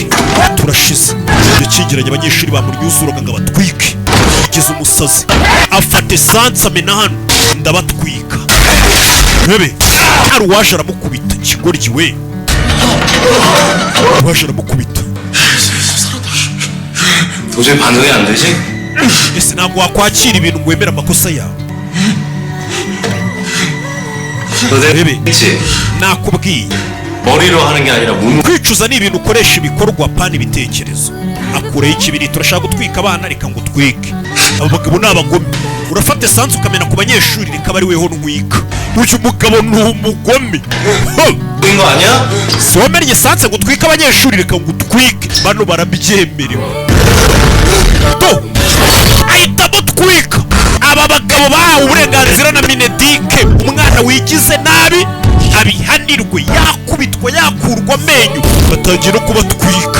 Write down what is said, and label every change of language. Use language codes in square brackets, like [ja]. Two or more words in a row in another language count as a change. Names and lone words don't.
[rw] turashize. yakingiranye abanyeshuri bamuryuzuraga ngo abatwike. yigeze umusazi afata esanse amena hano ndabatwika. bebe hari uwaje aramukubita kigoryi we. uwaje aramukubita. [ko] 도저히 반응이 안 되지? [rw] ese ntabwo wakwakira ibintu ngo wemere amakosa yawe. [ko] 너 [rw] bebe [ko] 했지? [rw] nakubwiye [ko] 머리로 하는 게 아니라 몸. [rw] kwicuza ni ibintu ukoresha ibikorwa pana ibitekerezo. akureho ikibiri turashaka gutwika abana reka ngo utwike. abo bagabo ni abagome. urafata esanse ukamena ku banyeshuri reka bari weho ntwika. uyu mugabo ni umugome. [ko] 된 거 아니야? [rw] si wamennye esanse ngo utwike abanyeshuri reka ngo utwike. bano barabyemerewe. ahita amutwika. aba bagabo bahawe uburenganzira yagize nabi abihanirwe, yakubitwa, yakurwa amenyo, batangiye no kubatwika.